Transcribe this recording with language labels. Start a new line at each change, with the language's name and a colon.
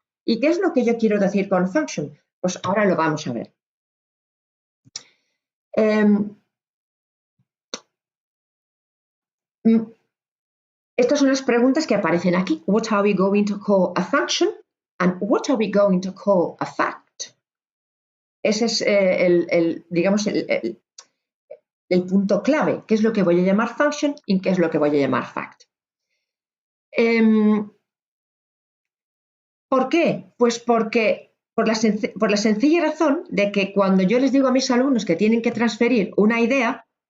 Spanish: ¿Y qué es lo que yo quiero decir con function? Pues ahora lo vamos a ver. Estas son las preguntas que aparecen aquí.
English: What are we going to call a function? And what are we going to call a fact?
Spanish: Ese es digamos, el punto clave. ¿Qué es lo que voy a llamar function y qué es lo que voy a llamar fact? ¿Por qué? Pues porque por la sencilla razón de que cuando yo les digo a mis alumnos que tienen que transferir una idea,